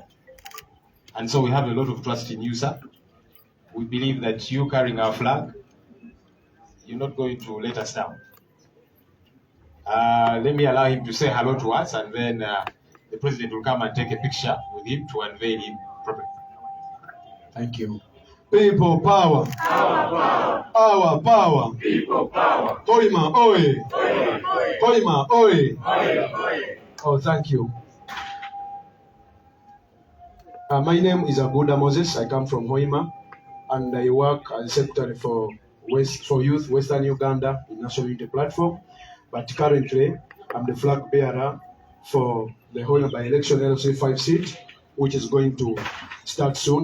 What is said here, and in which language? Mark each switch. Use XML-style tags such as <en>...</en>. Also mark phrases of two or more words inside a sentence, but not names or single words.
<en>And so we have a lot of trust in you, sir. We believe that you carrying our flag, you're not going to let us down. Let me allow him to say hello to us, and then the president will come and take a picture with him to unveil him properly. Thank you. People power. Our power. People power. Hoima oe. Hoima oe. Oye. Oh, thank you. My name is Aguda Moses. I come from Hoima, and I work as secretary for Youth Western Uganda in National Unity Platform. But currently, I'm the flag bearer for the Hoima by-election LC5 seat, which is going to start soon.</en>